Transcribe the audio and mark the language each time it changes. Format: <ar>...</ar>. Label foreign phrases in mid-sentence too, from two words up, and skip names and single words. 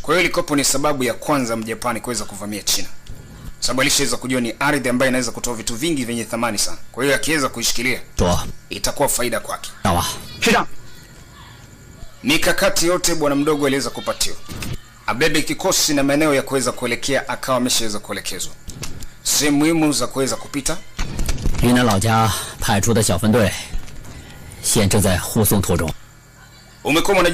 <sw>Kwa hiyo ilikopo ni sababu ya kwanza Mjapani kuweza kuvamia China. Sababu alishaweza kujua ni ardhi ambayo inaweza kutoa vitu vingi vyenye thamani sana. Kwa hiyo akiweza kuishikilia itakuwa faida kwake. Mikakati yote bwana mdogo aliweza kupatiwa. Abebe kikosi na maeneo ya kuweza kuelekea akawa ameshaweza kuelekezwa. Sehemu muhimu za kuweza kupita.</sw> <zh>云南老家派出的小分队现正在护送途中。</zh>